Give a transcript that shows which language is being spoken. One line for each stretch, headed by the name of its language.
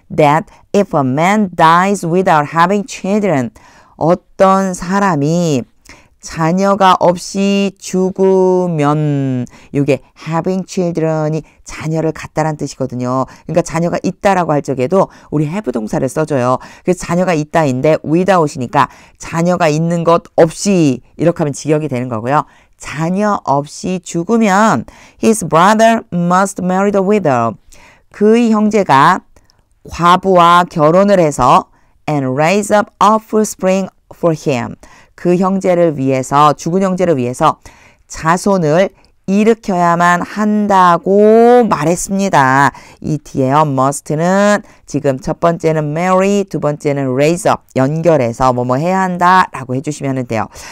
English: That if a man dies without having children,
Korean: 어떤 사람이 자녀가 없이 죽으면,
English: 이게 having children이
Korean: 자녀를 갖다란 뜻이거든요. 그러니까 자녀가 있다라고 할 적에도 우리 have 동사를 써줘요. 그래서 자녀가 있다인데 without이니까 자녀가 있는 것 없이 이렇게 하면 직역이 되는 거고요. 자녀 없이 죽으면
English: his brother must marry the widow.
Korean: 그의 형제가 과부와 결혼을 해서
English: and raise up a offspring for him.
Korean: 그 형제를 위해서, 죽은 형제를 위해서 자손을 일으켜야만 한다고 말했습니다. 이 뒤에요. must는 지금 첫 번째는 marry, 두 번째는 raise up, 연결해서 뭐뭐 해야 한다라고 해주시면 돼요.